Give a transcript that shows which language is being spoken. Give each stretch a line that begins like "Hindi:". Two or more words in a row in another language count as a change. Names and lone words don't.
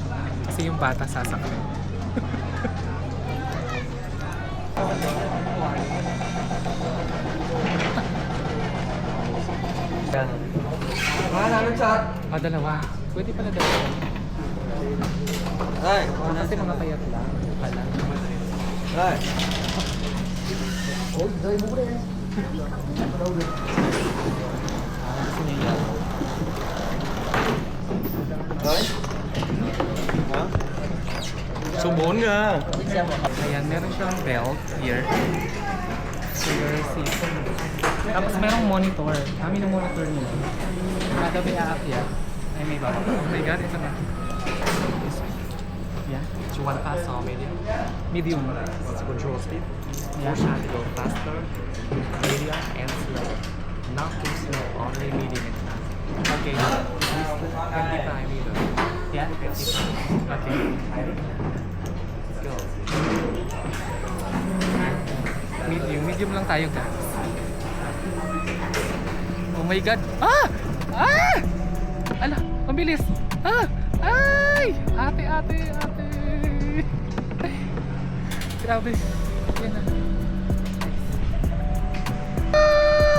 Filipino: Kasi yung bata sasakay. Dalawa. Pwede pala dalawa. Kasi mga kayat lang. Pala. Gusto niya yan.
Vietnamese: Số 4 kìa.
Filipino: Ayan, meron siyang
English: belt here. So your seat.
Filipino: Tapos merong monitor. Kami ng monitor nila. Kada may aakyat. Ay, may baba.
English: Oh my God,
Filipino: ito na.
English: Yeah. Do you want fast or medium? Medium. Let's control speed. Yeah. Push and go faster, medium and slow. Not too slow, only medium and fast. Okay. And define either. Yeah, 50. Okay. Let's go.
Filipino: Medium lang tayo guys.
English: Oh my god. Ah! Ah!
Filipino: Ala, ang bilis. Ah! Ay! Ate. Grabe. Yan na. Ah!